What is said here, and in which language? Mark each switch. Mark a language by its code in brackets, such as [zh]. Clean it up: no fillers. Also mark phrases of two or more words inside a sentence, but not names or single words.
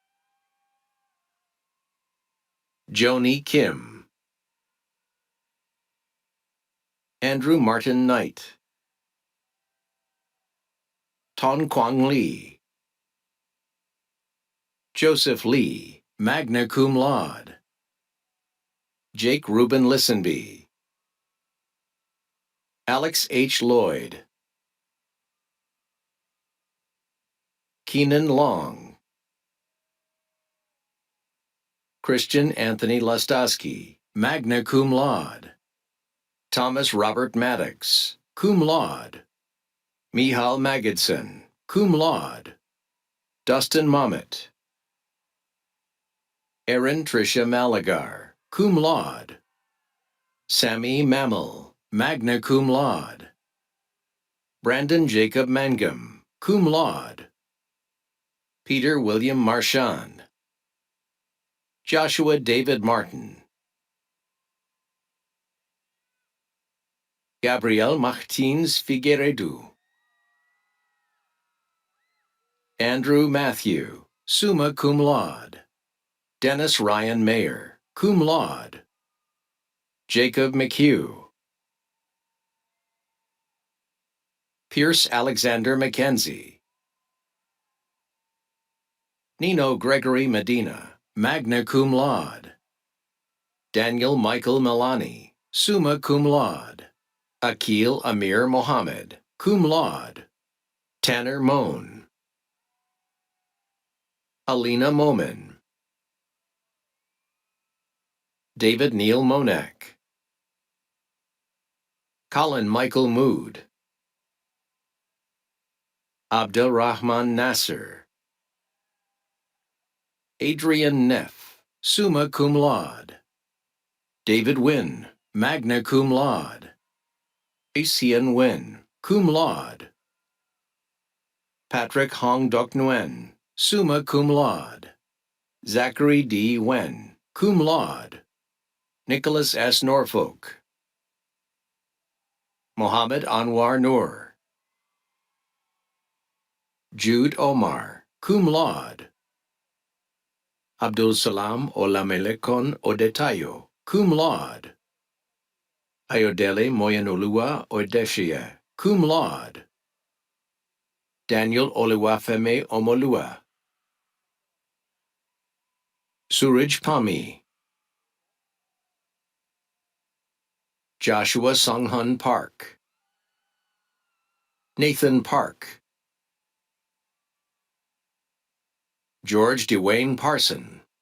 [en] Joni Kim. Andrew Martin Knight. Ton Quang Lee. Joseph Lee, [la] magna cum laude. [en] Jake Reuben Listenby. Alex H. Lloyd. Keenan Long. Christian Anthony Lustowski, [la] magna cum laude. [en] Thomas Robert Maddox, [la] cum laude. [en] Mihal Magidson, [la] cum laude. [en] Dustin Mommet. Erin Tricia Malagar, [la] cum laude. [en] Sammy Mammal, [la] magna cum laude. [en] Brandon Jacob Mangum, [la] cum laude. [en] Peter William Marchand. Joshua David Martin. Gabriel Martins Figueiredo. Andrew Matthew, [la] summa cum laude. [en] Dennis Ryan Mayer, [la] cum laude. [en] Jacob McHugh. Pierce Alexander Mackenzie. Nino Gregory Medina, [la] magna cum laude. [en] Daniel Michael Milani, [la] summa cum laude. [en] Akil Amir Mohammed, [la] cum laude. [en] Tanner Moan. Alina Momin. David Neil Monak. Colin Michael Mood. Abdul Rahman Nasser. Adrian Neff, [la] summa cum laude. [en] David Wynn, [la] magna cum laude. [en] Asian Wynn, [la] cum laude. [en] Patrick Hong Dok Nguyen, [la] summa cum laude. [en] Zachary D. Wen, [la] cum laude. [en] Nicholas S. Norfolk. Mohammed Anwar Noor. Jude Omar, [la] cum laude. [en] Abdul Salam Olamelekon Odetayo, [la] cum laude. [en] Ayodele Moyanolua Odeshia, [la] cum laude. [en] Daniel Oluwafemi Omolua. Suraj Pami. Joshua Songhun Park. Nathan Park. George Dwayne Parson.